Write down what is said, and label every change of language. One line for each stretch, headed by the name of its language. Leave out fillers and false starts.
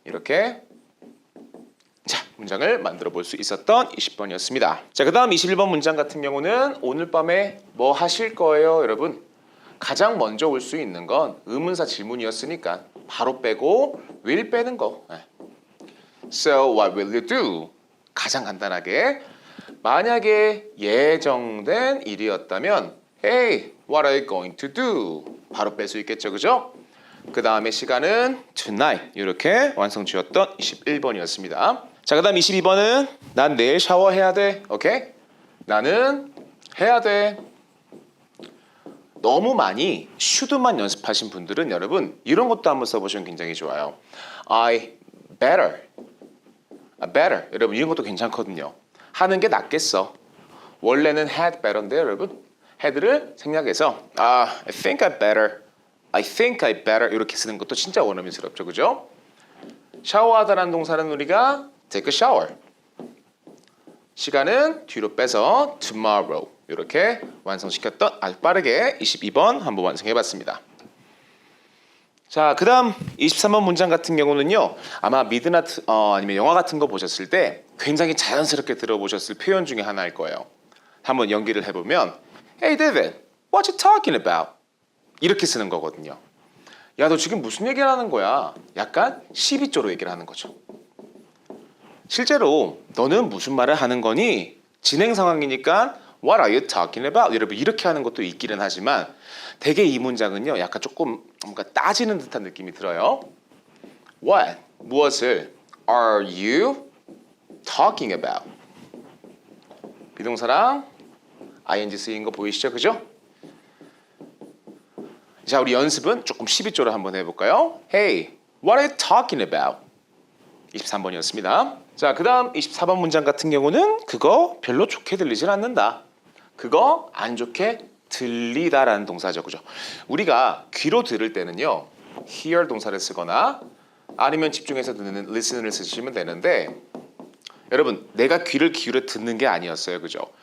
Korean: 이렇게 자, 문장을 만들어 볼 수 있었던 20번이었습니다. 자, 그 다음 21번 문장 같은 경우는 오늘 밤에 뭐 하실 거예요, 여러분? 가장 먼저 올 수 있는 건 의문사 질문이었으니까 바로 빼고 will 빼는 거.
English: So what will you do?
Korean: 가장 간단하게 만약에 예정된 일이었다면
English: Hey, what are you going to do?
Korean: 바로 뺄 수 있겠죠, 그죠? 그 다음에 시간은 tonight 이렇게 완성 지었던 21번이었습니다. 자, 그 다음 22번은 난 내일 샤워해야 돼. 오케이? 나는 해야 돼. 너무 많이 should만 연습하신 분들은 여러분 이런 것도 한번 써보시면 굉장히 좋아요.
English: I better. better.
Korean: 여러분 이런 것도 괜찮거든요. 하는 게 낫겠어. 원래는 had better인데 여러분 had를 생략해서
English: I think I better. I think I better
Korean: 이렇게 쓰는 것도 진짜 원어민스럽죠. 그죠? 샤워하다라는 동사는 우리가
English: take a shower.
Korean: 시간은 뒤로 빼서 tomorrow 이렇게 완성시켰던 아주 빠르게 22번 한번 완성해봤습니다. 자, 그 다음 23번 문장 같은 경우는요. 아마 미드나 아니면 영화 같은 거 보셨을 때 굉장히 자연스럽게 들어보셨을 표현 중에 하나일 거예요. 한번 연기를 해보면
English: Hey David, what you talking about?
Korean: 이렇게 쓰는 거거든요. 야, 너 지금 무슨 얘기를 하는 거야? 약간 시비조로 얘기를 하는 거죠. 실제로 너는 무슨 말을 하는 거니? 진행 상황이니까
English: What are you talking about?
Korean: 여러분 이렇게 하는 것도 있기는 하지만 대개 이 문장은요. 약간 조금 뭔가 따지는 듯한 느낌이 들어요.
English: What?
Korean: 무엇을
English: are you talking about?
Korean: 비동사랑 ing 쓰인 거 보이시죠? 그죠? 자, 우리 연습은 조금 12조로 한번 해볼까요?
English: Hey, what are you talking about?
Korean: 23번이었습니다. 자, 그 다음 24번 문장 같은 경우는 그거 별로 좋게 들리진 않는다. 그거 안 좋게 들리다라는 동사죠. 그죠? 우리가 귀로 들을 때는요. hear 동사를 쓰거나 아니면 집중해서 듣는 listen을 쓰시면 되는데 여러분 내가 귀를 기울여 듣는 게 아니었어요. 그죠?